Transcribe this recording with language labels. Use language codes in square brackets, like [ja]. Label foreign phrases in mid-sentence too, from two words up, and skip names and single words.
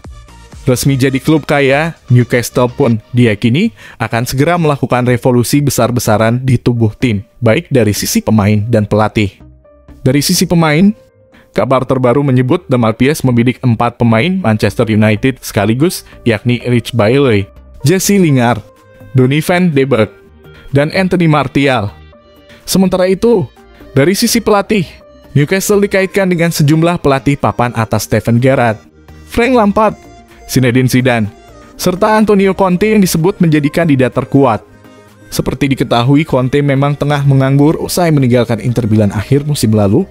[id] Resmi jadi klub kaya, Newcastle pun diyakini akan segera melakukan revolusi besar-besaran di tubuh tim, baik dari sisi pemain dan pelatih. Dari sisi pemain, kabar terbaru menyebut The Magpies membidik 4 pemain Manchester United sekaligus, yakni Rich Bailey, Jesse Lingard, Donny van de Beek, dan Anthony Martial. Sementara itu, dari sisi pelatih, Newcastle dikaitkan dengan sejumlah pelatih papan atas Steven Gerrard, Frank Lampard, Zinedine Zidane, serta Antonio Conte yang disebut menjadi kandidat terkuat. Seperti diketahui, Conte memang tengah menganggur usai meninggalkan Inter Milan akhir musim lalu.